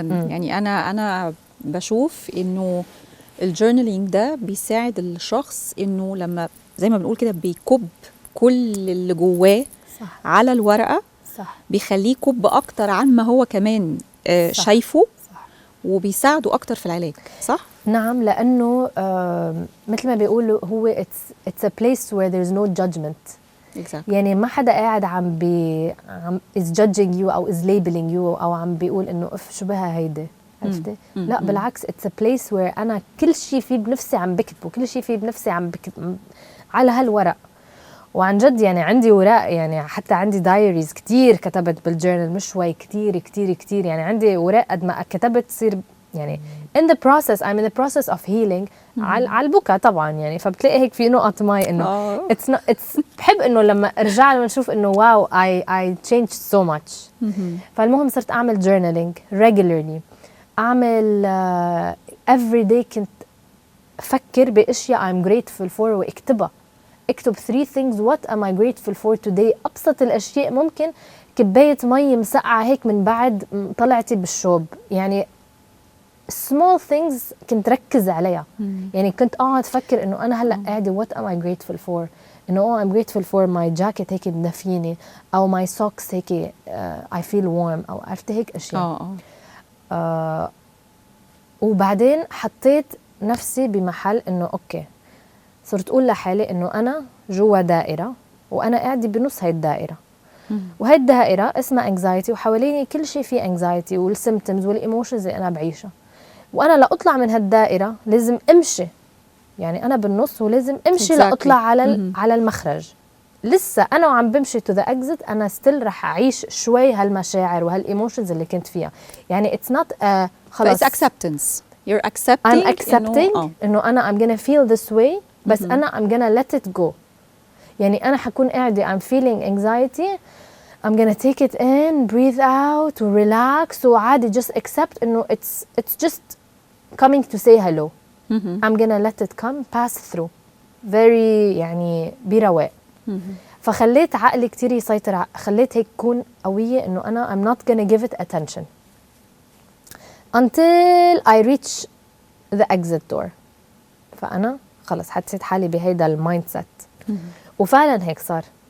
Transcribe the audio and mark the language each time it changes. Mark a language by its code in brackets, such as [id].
[ar] يعني أنا بشوف إنه الجورنالينج ده بيساعد الشخص إنه لما زي ما بنقول كده بيكب كل اللي جواه على الورقة، صح. بيخليه كب أكتر عن ما هو كمان شايفه، صح. وبيساعده أكتر في العلاج، صح؟ نعم، لأنه مثل ما بيقولوا هو [en] it's a place where there's no judgment. exactly. [ar] يعني ما حدا قاعد عم [en] is judging you [ar] أو [en] is labeling you [ar] أو عم بيقول إنه اف شو بها هيدا، عرفتي؟ لا بالعكس، [en] it's a place where [ar] أنا كل شيء فيه بنفسي عم بكتبه، كل شيء فيه بنفسي عم بكتب على هالورق. وعن جد يعني عندي وراء، يعني حتى عندي دايريز كتير كتبت بالجورنال، مش شوي، كتير كتير كتير. يعني عندي وراء قد ما كتبت تصير يعني [en] in the process I'm in the process of healing. [ar] على البكا طبعا يعني، فبتلاقي هيك في نقط ماي انه [en] it's [ar] بحب انه لما ارجع لما نشوف انه واو [en] I changed so much. [ar] فالمهم صرت اعمل [en] journaling regularly، [ar] اعمل [en] every day [ar] كنت افكر باشياء [en] I'm grateful for [ar] واكتبها. اكتب [en] 3 things what am I grateful for today. [ar] ابسط الاشياء، ممكن كبايه مي مسقعه هيك من بعد طلعتي بالشوب، يعني [en] small things [ar] كنت ركز عليها. يعني كنت اقعد افكر انه انا هلا قاعده [en] what am I grateful for، [ar] انه [en] I'm grateful for my jacket [ar] هيك بدفيني، او [en] my socks [ar] هيك [en] I feel warm، [ar] او عرفت هيك اشياء. وبعدين حطيت نفسي بمحل انه اوكي، صرت اقول لحالي انه انا جوا دائره وانا قاعده بنص هاي الدائره، وهي الدائره اسمها anxiety، وحواليني كل شيء فيه anxiety والسيمبتومز والايموشنز اللي انا بعيشها. وانا لاطلع من هالدائره لازم امشي، يعني انا بالنص ولازم امشي لاطلع على المخرج. لسه انا وعم بمشي [en] to the exit [ar] انا ستيل رح اعيش شوي هالمشاعر وهالايموشنز اللي كنت فيها. يعني [en] it's not [ar] خلاص [en] acceptance، you're accepting، I'm accepting [ar] انه انا [en] I'm gonna feel this way، [ar] بس انا [en] I'm gonna let it go. [ar] يعني انا حكون قاعده [en] I'm feeling anxiety، I'm gonna take it in, breathe out relax، [ar] وعادي [en] just accept انه it's just coming to say hello. I'm gonna let it come, pass through very [ar] يعني برواق. فخليت عقلي كتير يسيطر، خليت هيك كون قوية إنه أنا [en] I'm not gonna give it attention until I reach the exit door. [ar] فأنا خلص حسيت حالي بهيدا المايند سيت، وفعلا هيك صار.